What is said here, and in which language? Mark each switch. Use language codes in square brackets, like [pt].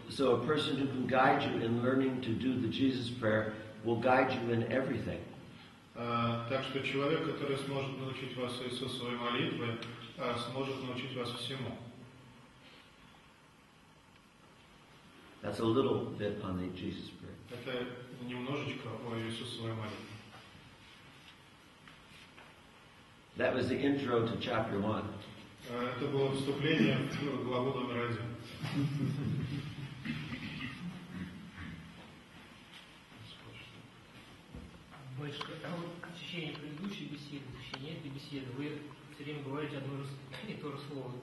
[en] So a person who can guide you in learning to do the Jesus prayer will guide you in everything. [ru] Так что человек, который сможет научить вас Иисусовой молитве, сможет научить вас всему. [en] That's a little bit on the Jesus prayer. [ru] Это немножечко о Иисусовой молитве. [en] That was the intro to chapter 1. [ru] Это было вступление в главу номер 1. Батюшка, а вот в течение предыдущей беседы, в течение этой беседы, вы все время говорите одно и то же слово.